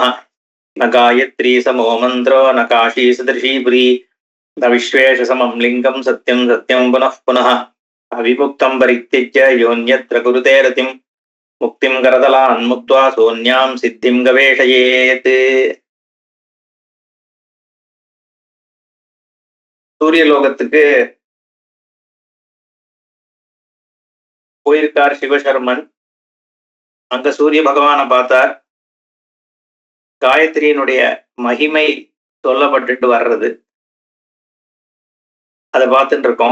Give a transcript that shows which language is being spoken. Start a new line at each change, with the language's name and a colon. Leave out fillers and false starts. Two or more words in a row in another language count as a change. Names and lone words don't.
Sanskrit: न गायत्री समो मन्त्रो न काशी सदृशी पुरी न विश्वेशसमं लिङ्गं सत्यं सत्यं पुनः पुनः। अविमुक्तं परित्यज्य योऽन्यत्र कुरुते रतिं मुक्तिं करतलान् मुक्त्वा सोऽन्यां सिद्धिं गवेषयेत्।
Tamil: சூரியலோகத்துக்கு போயிருக்கார் சிவசர்மன். அங்க சூரிய பகவானை பார்த்தார். காயத்ரியினுடைய மகிமை சொல்லப்பட்டுட்டு வர்றது அதை பார்த்துட்டு இருக்கோம்.